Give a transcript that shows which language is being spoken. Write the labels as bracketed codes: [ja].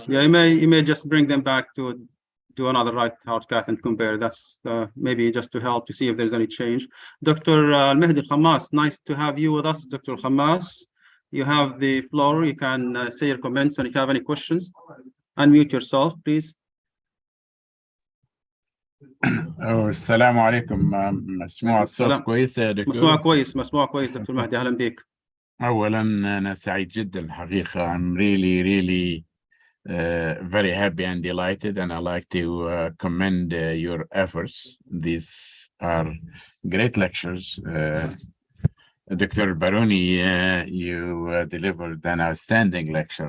[en] Yeah, you may just bring them back to do another right heart cath and compare. That's maybe just to help to see if there's any change. Dr. Al-Mahdi Al-Khammas, nice to have you with us, Dr. Al-Khammas. You have the floor. You can say your comments, and if you have any questions, unmute yourself, please. [ar] السلام عليكم. مسموع الصوت كويس يا دكتور؟ مسموع كويس دكتور مهدي، اهلا بك. اولا انا سعيد جدا الحقيقه. [en] I'm really very happy and delighted, and I like to commend your efforts. These are great lectures. Dr. Elbarouni, you delivered an outstanding lecture.